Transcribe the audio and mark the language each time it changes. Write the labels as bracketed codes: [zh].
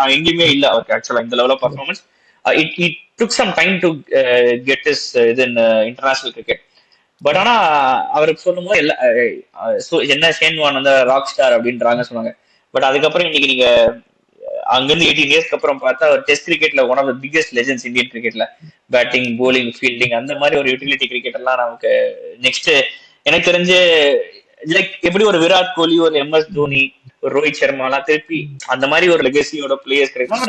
[ta] எங்கேயுமே இல்ல அவருக்கு ஆக்சுவலா இந்த level of performance. [en] it took some time to get his in international cricket. [ta] But ஆனா அவருக்கு சொல்லும் போது என்ன ஷேன் வார்ன் வந்து ராக் ஸ்டார் அப்படின்றாங்க சொன்னாங்க. பட் அதுக்கப்புறம் இன்னைக்கு நீங்க அங்கிருந்து 18 இயர்ஸ்க்கு அப்புறம் பார்த்தா அவர் டெஸ்ட் கிரிக்கெட்ல [en] one of the biggest legends [ta] Indian கிரிக்கெட்ல. பேட்டிங், போலிங், ஃபீல்டிங் அந்த மாதிரி ஒரு யூட்டிலிட்டி கிரிக்கெட் எல்லாம் நமக்கு நெக்ஸ்ட் எனக்கு தெரிஞ்சு லைக் எப்படி ஒரு விராட் கோலி, ஒரு MS தோனி, ஒரு ரோஹித் சர்மா எல்லாம் திருப்பி அந்த மாதிரி ஒரு லெகசியோட பிளேயர்ஸ் கிடைக்கும்.